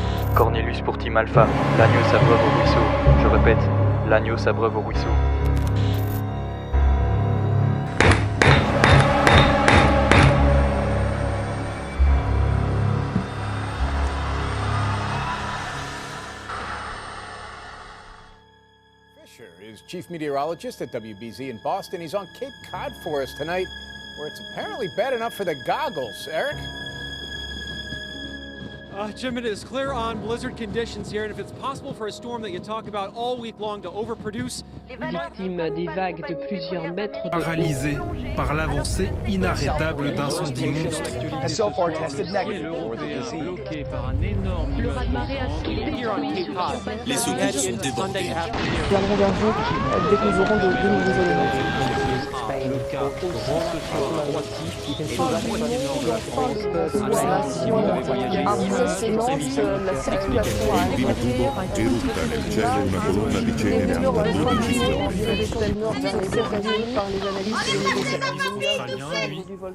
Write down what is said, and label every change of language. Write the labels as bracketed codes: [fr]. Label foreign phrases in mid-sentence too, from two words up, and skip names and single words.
[fr] Cornelius pour Team Alpha, l'agneau s'abreuve au ruisseau. Je répète, l'agneau s'abreuve au ruisseau. [en] Fisher is chief meteorologist at WBZ in Boston. He's on Cape Cod for us tonight, where it's apparently bad enough for the goggles. Eric? Jim, it is clear on blizzard conditions here, and if it's possible for a storm that you talk about all week long to overproduce... [fr] Victime des vagues de plusieurs mètres de paralysé par l'avancée inarrêtable d'incendies monstres. Le raz-de-marée Les secours sont débordés. Viendront vers vous dès que nous aurons de nouveaux éléments. Le cas grand ce soir La circulation à [it] Dirutta nel cielo una colonna di cenere a 12 km.